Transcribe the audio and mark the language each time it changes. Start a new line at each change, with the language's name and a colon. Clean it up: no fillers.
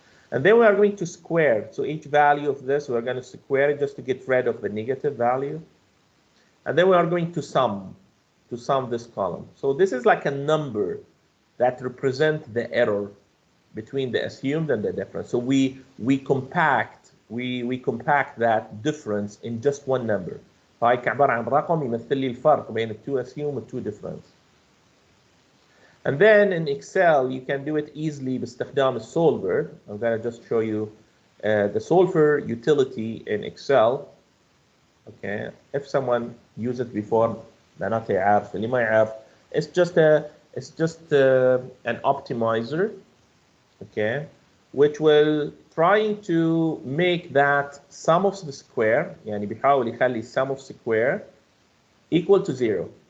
English: And then we are going to square. So each value of this, we are going to square it just to get rid of the negative value. And then we are going to sum this column. So this is like a number that represents the error between the assumed and the difference. So we compact that difference in just one number.
Arabic: فهي كعبارة عن رقم يمثل لي الفرق بين ال 2
English: assumed and 2 difference. And then in Excel, you can do it easily
Arabic: باستخدام الsolver.
English: I'm going to just show you the solver utility in Excel. Okay, if someone used it before,
Arabic: معناته يعرف. اللي ما يعرف,
English: it's just an optimizer, okay, which will trying to make that sum of the square,
Arabic: يعني بيحاول يخلي
English: sum of square equal to 0.